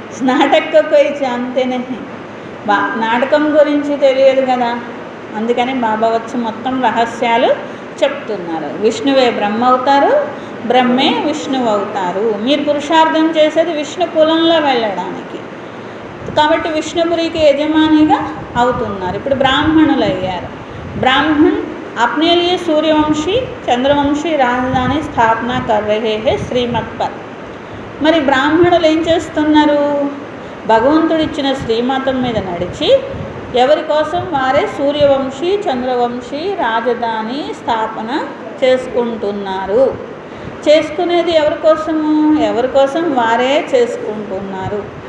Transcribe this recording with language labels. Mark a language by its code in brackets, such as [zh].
[hi] నాటక కోయి జాన్తే నహీ, [te] నాటకం గురించి తెలియదు కదా, అందుకని బాబా వచ్చి మొత్తం రహస్యాలు చెప్తున్నారు. విష్ణువే బ్రహ్మ అవుతారు, బ్రహ్మే విష్ణువు అవుతారు. మీరు పురుషార్థం చేసేది విష్ణు కులంలో వెళ్ళడానికి, కాబట్టి విష్ణుపురికి యజమానిగా అవుతున్నారు. ఇప్పుడు బ్రాహ్మణులు అయ్యారు. [hi] బ్రాహ్మణ్ अपने लिए सूर्यवंशी चंद्रवंशी राजधानी స్థాపన कर रहे हैं శ్రీమత్ పర్. [te] మరి బ్రాహ్మణులు ఏం చేస్తున్నారు? భగవంతుడు ఇచ్చిన శ్రీమతం మీద నడిచి ఎవరి కోసం వారే సూర్యవంశీ చంద్రవంశీ రాజధాని స్థాపన చేసుకుంటున్నారు. చేసుకునేది ఎవరి కోసము? ఎవరి కోసం వారే చేసుకుంటున్నారు.